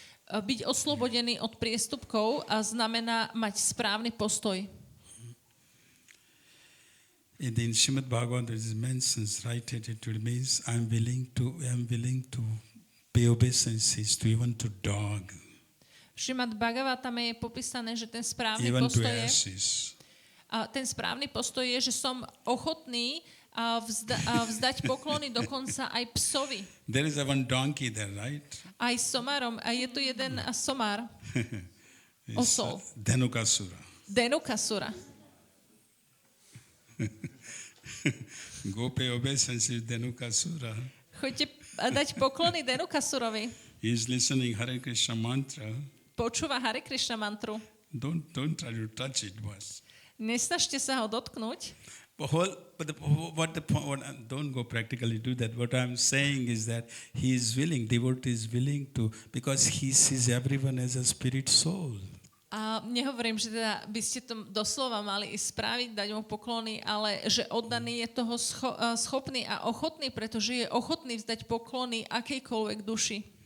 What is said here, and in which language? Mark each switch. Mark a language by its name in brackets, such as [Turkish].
[Slovak] Byť oslobodený od priestupkov a znamená mať správny postoj. [English] In Srimad Bhagavatam it mentions right attitude means I'm willing to pay obeisances to even to dog. [Slovak] V Srimad Bhagavatame je popísané, že ten správny [English] Even to [Slovak] postoj je, [English] asses. [Slovak] a ten správny postoj je, že som ochotný vzdať poklony dokonca aj psovi. [English] There is a one donkey there, right? [Slovak] Aj somarom. A je tu jeden somár. Osol. [English] Dhenukasura. [Slovak] Dhenukasura. [English] Go pay obeisances Dhenukasura. [Slovak] Choďte dať poklony Dhenukasurovi. [English] He is listening Hare Krishna mantra. [Slovak] Počúva Hare Krishna mantru. [English] Don't try to touch it, boss. [Slovak] Nesnažte sa ho dotknúť. [English] Don't go practically do that. What I'm saying is that devotee is willing to, because he sees everyone as a spirit soul. [Slovak] A nehovorím, že teda by ste to doslova mali ísť spraviť, dať mu poklony, ale že oddaný je toho schopný a ochotný, pretože je ochotný vzdať poklony akejkoľvek duši.